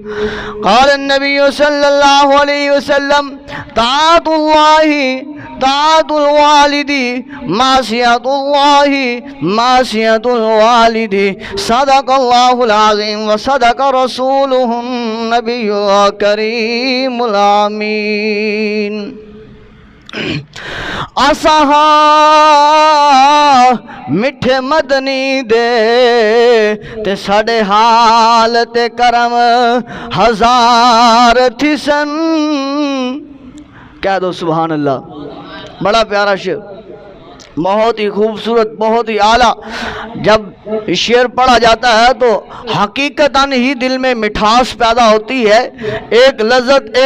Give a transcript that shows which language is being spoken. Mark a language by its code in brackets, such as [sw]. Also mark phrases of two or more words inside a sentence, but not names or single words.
[ar] قال النبي صلى الله عليه وسلم طاعة الله طاعة الوالد معصية الله معصية الوالد. صدق الله العظيم وصدق رسوله النبي الكريم الأمين. [skr] اسہا میٹھے مدنی دے تے ساڈے حال تے کرم ہزار تھسن. [ur] کہہ دو [ar] سبحان اللہ. [ur] بڑا پیارا شعر، بہت ہی خوبصورت، بہت ہی اعلیٰ. جب شعر پڑھا جاتا ہے تو حقیقتاً ہی دل میں مٹھاس پیدا ہوتی ہے، ایک لذت، ایک